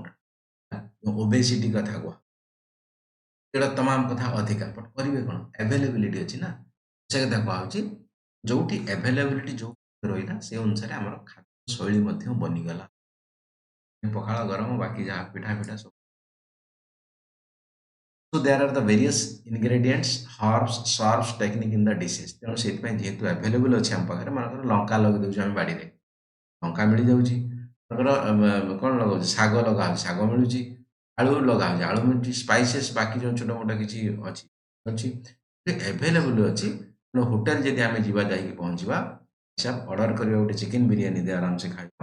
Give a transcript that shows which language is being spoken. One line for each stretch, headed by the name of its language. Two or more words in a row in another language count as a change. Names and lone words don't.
Odia: ଓବେସିଟି କଥା କୁହ। ଏଗୁଡ଼ା ତମାମ କଥା ଅଧିକା। ବଟ୍ କରିବେ କ'ଣ? ଏଭେଲେବିଲିଟି ଅଛି ନା। ସେ କଥା କୁହାହଉଛି। ଯୋଉଠି ଏଭେଲେବିଲିଟି ଯୋଉ ରହିଲା ସେ ଅନୁସାରେ ଆମର ଖାଦ୍ୟ ଶୈଳୀ ମଧ୍ୟ ବନିଗଲା। ପଖାଳ, ଗରମ, ବାକି ଯାହା ପିଠା ସବୁ।
English: So there are the various ingredients, herbs, serves technique in the dishes.
Odia: ତେଣୁ ସେଇଥିପାଇଁ ଯେହେତୁ ଏଭେଲେବୁଲ୍ ଅଛି ଆମ ପାଖରେ, ମନେକର ଲଙ୍କା ଲଗେଇ ଦେଉଛୁ ଆମେ ବାଡ଼ିରେ, ଲଙ୍କା ମିଳିଯାଉଛି। ମନେକର କ'ଣ ଲଗାଉଛି? ଶାଗ ଲଗାହଉଛି, ଶାଗ ମିଳୁଛି। ଆଳୁ ଲଗାହଉଛି, ଆଳୁ ମିଳୁଛି। ସ୍ପାଇସେସ୍ ବାକି ଯେଉଁ ଛୋଟ ମୋଟ କିଛି ଅଛି ଅଛି ଏଭେଲେବୁଲ୍ ଅଛି। ତେଣୁ ହୋଟେଲ ଯଦି ଆମେ ଯିବା, ଯାଇକି ପହଞ୍ଚିବା, ହିସାବ ଅର୍ଡର କରିବା, ଗୋଟେ ଚିକେନ ବିରିୟାନୀ ଦେଇ ଆରାମସେ ଖାଇବା।